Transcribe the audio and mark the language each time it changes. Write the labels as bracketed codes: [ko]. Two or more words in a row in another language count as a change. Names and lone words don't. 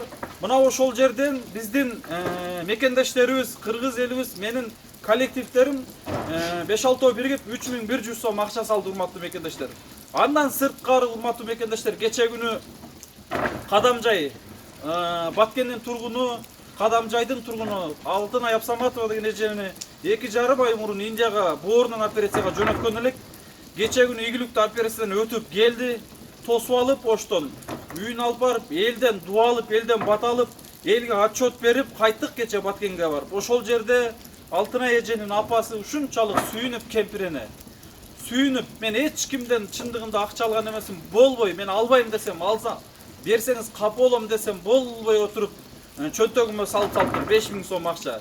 [ky] Мына ошол жерден биздин мекендештерибиз, кыргыз элибиз, менин коллективтерим 5-6 биригип 3100 сом акча салды, урматтуу мекендештер. Андан сырткары, урматтуу мекендештер, кече күнү Кадамжай, Баткендин тургуну, Кадамжайдын тургуну Алтынай Апсаматова деген эжени 2,5 ай мурун Индияга боорунан операцияга жөнөткөн элек. Кече күнү ийгиликте операциядан өтүп келди. Тосуп алып Оштон үйүн алып барып, элден дуба алып, элден бат алып, элге отчет берип кайттык кече Баткенге барып. Ошол жерде Алтынай эженин апасы ушунчалык сүйүнүп кемпирине. Сүйүнүп, мен эч кимден чындыгында акча алган эмесмин, болбой, мен албайм десем, алса, берсеңиз капа болом десем, болбой отуруп, чөнтөгүмө салып 5000 сом акча.